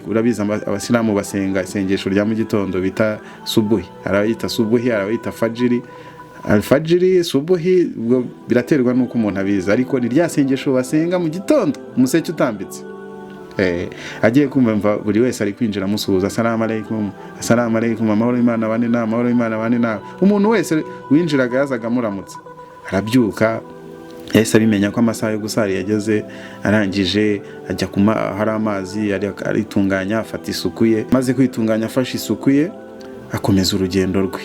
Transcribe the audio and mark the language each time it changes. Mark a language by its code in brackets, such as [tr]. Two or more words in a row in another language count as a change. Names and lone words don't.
[rw] Urabiza Abasilamu basenga isengesho rya mu gitondo bita subuhi, arayita subuhi, arayita fajiri. Alfajiri, subuhi, biraterwa nuko umuntu abiza, ariko ni rya sengesho basenga mu gitondo umuseke utambitse. Agiye kumva buri wese ari kwinjira amusuhuza, [ar] السلام عليكم، السلام عليكم, [rw] amahoro y'Imana bane na, amahoro y'Imana bane na. Umuntu wese winjiraga yazaga muramutse. Arabyuka, yahise abimenya ko amasaha yo gusara yageze, arangije ajya hari amazi, aritunganya, afata isuku ye. Maze kwitunganya, afashe isuku ye, akomeza urugendo rwe.